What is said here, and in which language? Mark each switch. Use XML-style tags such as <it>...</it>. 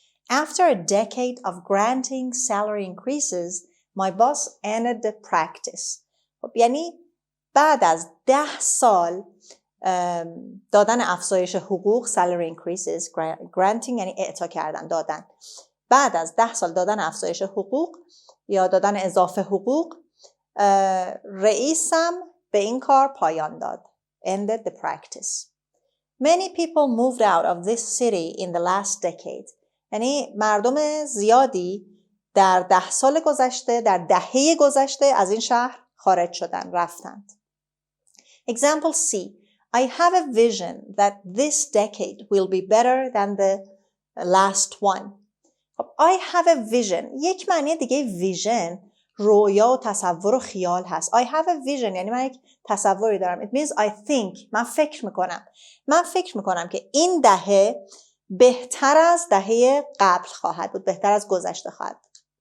<en>After a decade of granting salary increases, my boss ended the practice.</en> <fa>یعنی بعد از 10 سال دادن افزایش حقوق،</fa> <en>salary increases،</en> <fa>granting یعنی اعطا کردن، دادن. بعد از 10 سال دادن افزایش حقوق یا دادن اضافه حقوق، رئیسم به این کار پایان داد.</fa> <en>Ended the practice. Many people moved out of this city in the last decade.</en> <fa>یعنی مردم زیادی در 10 سال گذشته، در دهه گذشته از این شهر خارج شدن، رفتند.</fa> <en>Example C. I have a vision that this decade will be better than the last one. I have a vision.</en> <fa>یک معنی دیگه vision رویا و تصور و خیال هست.</fa> <en>I have a vision</en> <fa>یعنی من یک تصوری دارم.</fa> <en>It means I think.</en> <fa>من فکر میکنم که این دهه بهتر از دهه قبل خواهد بود، بهتر از گذشته خواهد بود.</fa>